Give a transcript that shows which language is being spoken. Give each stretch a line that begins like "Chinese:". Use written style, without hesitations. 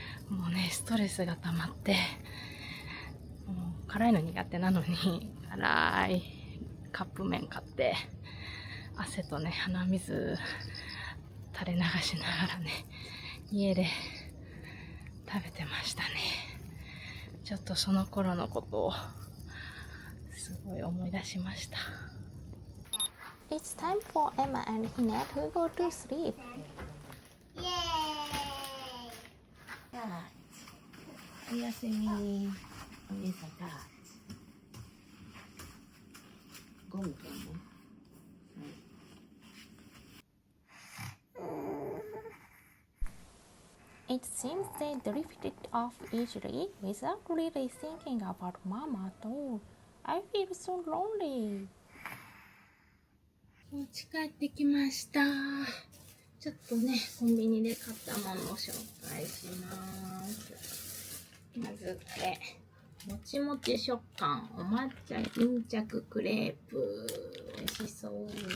Japanese: もうね、ストレスが溜まって、もう辛いの苦手なのに辛いカップ麺買って汗とね、鼻水垂れ流しながらね、家で食べてましたね。ちょっとその頃のことをすごい思い出しました。
English: It's time for Emma and Hina to go to sleep. Yay!
Japanese: おやすみ。お姉さんたち。ゴムくんね。
English: It seems they drifted off easily without really thinking about Mama at all. I feel so lonely.
Japanese: お家帰ってきました。ちょっとね、コンビニで買ったものを紹介します。まずもちもち食感お抹茶巾着クレープ。美味しそう。